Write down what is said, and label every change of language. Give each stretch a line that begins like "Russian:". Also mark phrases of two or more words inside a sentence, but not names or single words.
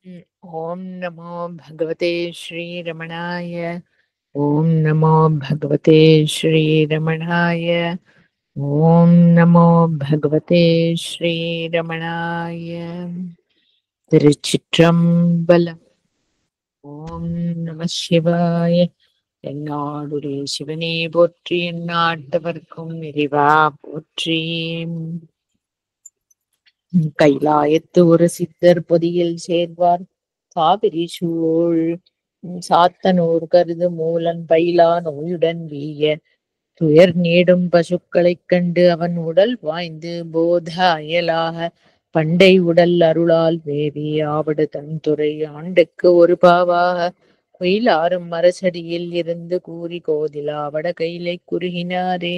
Sanskrit: ॐ नमो भगवते श्रीरमणाय। ॐ नमो भगवते श्रीरमणाय। ॐ नमो भगवते श्रीरमणाय।
Tamil: திருச்சிற்றம்பலம்.
Sanskrit: ॐ नमः शिवाय.
Tamil: என்னாடுடைய சிவனே போற்றி, எந்நாட்டவர்க்கும் இறைவா போற்றி. கைலாயத்து ஒரு சித்தர் பொதியில் சேர்வார் காவிரி சூழ் சாத்தனூர் கருது மூலன் பயிலா நோயுடன் வீய துயர் நீடும் பசுக்களைக் கண்டு அவன் உடல் வாய்ந்து போத அயலாக பண்டை உடல் அருளால் வேதி ஆவடு தன்துறை ஆண்டுக்கு ஒரு பாவாக குயிலாரும் மரசடியில் இருந்து கூறி கோதிலா வட கையிலை குறுகினாரே.